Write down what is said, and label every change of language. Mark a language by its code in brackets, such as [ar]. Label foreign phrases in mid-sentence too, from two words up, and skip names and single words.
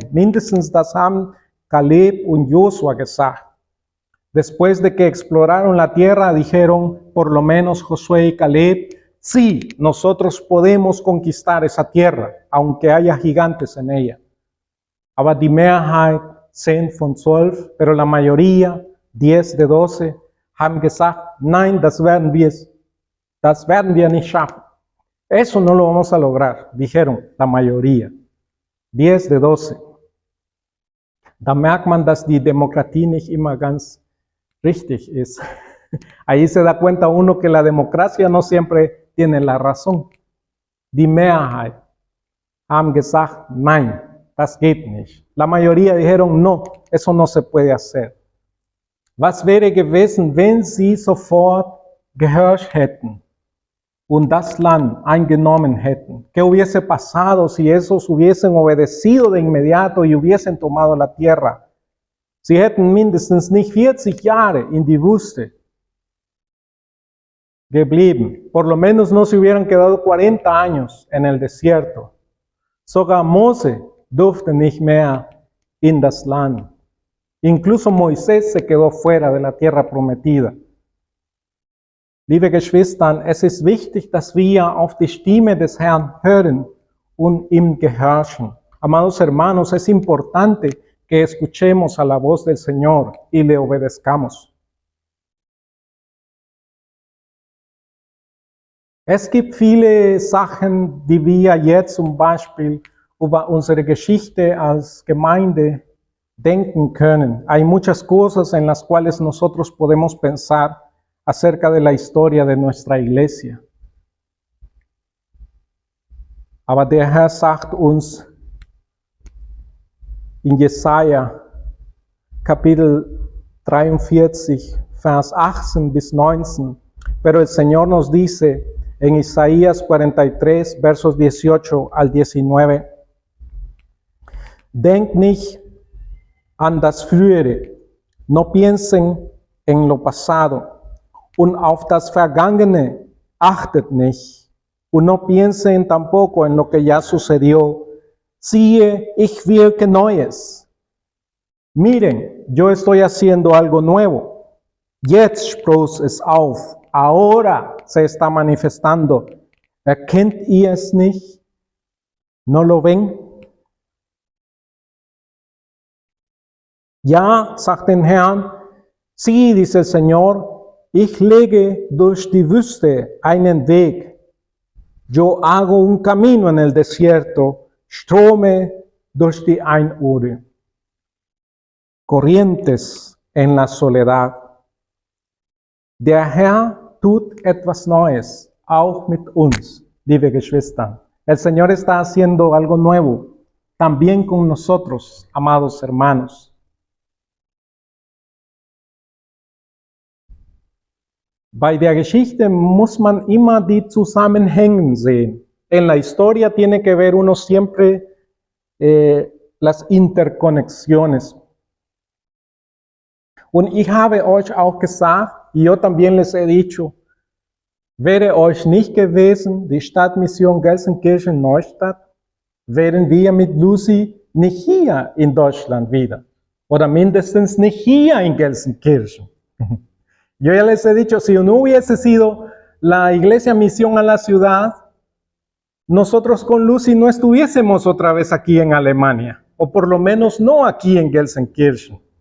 [de] Mindestens das haben Caleb und Joshua gesagt. [es] Después de que exploraron la tierra, dijeron por lo menos Josué y Caleb, sí, nosotros podemos conquistar esa tierra, aunque haya gigantes en ella. [de] Aber die Mehrheit, 10 von 12, [es] pero la mayoría, 10 de 12, [de] haben gesagt, nein, das werden wir nicht schaffen. [es] Eso no lo vamos a lograr, dijeron la mayoría, 10 de 12. [de] Da merkt man, dass die Demokratie nicht immer ganz richtig ist. [es] Ahí se da cuenta uno que la democracia no siempre tiene la razón. [de] Die Mehrheit haben gesagt, nein, das geht nicht. [es] La mayoría dijeron, no, eso no se puede hacer. [de] Was wäre gewesen, wenn sie sofort gehorcht hätten und das Land eingenommen hätten? [es] ¿Qué hubiese pasado si esos hubiesen obedecido de inmediato y hubiesen tomado la tierra? [de] Sie hätten mindestens nicht 40 Jahre in die Wüste geblieben. [es] Por lo menos no se hubieran quedado 40 años en el desierto. [de] Sogar Mose durfte nicht mehr in das Land. [es] Incluso Moisés se quedó fuera de la tierra prometida. [de] Liebe Geschwister, es ist wichtig, dass wir auf die Stimme des Herrn hören und ihm gehorchen. [es] Amados hermanos, es importante que escuchemos a la voz del Señor y le obedezcamos. [de] Es gibt viele Sachen, die wir jetzt zum Beispiel über unsere Geschichte als Gemeinde denken können. [es] Hay muchas cosas en las cuales nosotros podemos pensar acerca de la historia de nuestra iglesia. [de] Aber der Herr sagt uns in Jesaja Kapitel 43, Vers 18 bis 19, [es] pero el Señor nos dice en Isaías 43, versos 18 al 19, [de] Denkt nicht an das Frühere, [es] no piensen en lo pasado, [de] und auf das Vergangene achtet nicht, und [es] no piensen tampoco en lo que ya sucedió. [de] Siehe, ich wirke Neues. [es] Miren, yo estoy haciendo algo nuevo. [de] Jetzt spross es auf. [es] Ahora se está manifestando. [de] ¿Erkennt ihr es nicht? [es] ¿No lo ven? [de] Ja, sagt den Herrn, [es] sí, dice el Señor, [de] ich lege durch die Wüste einen Weg. [es] Yo hago un camino en el desierto, [de] Strome durch die Einöde, [es] Corrientes en la soledad. [de] Der Herr tut etwas Neues, auch mit uns, liebe Geschwister. [es] El Señor está haciendo algo nuevo, también con nosotros, amados hermanos. [de] Bei der Geschichte muss man immer die Zusammenhänge sehen. [es] En la historia tiene que ver uno siempre las interconexiones. [de] Und ich habe euch auch gesagt, [es] y yo también les he dicho, [de] wäre euch nicht gewesen, die Stadtmission Gelsenkirchen-Neustadt, wären wir mit Lucy nicht hier in Deutschland wieder. Oder mindestens nicht hier in Gelsenkirchen. [es] Yo ya les he dicho, si no hubiese sido la iglesia misión a la ciudad, nosotros con Lucy no estuviésemos otra vez aquí en Alemania, o por lo menos no aquí en Gelsenkirchen.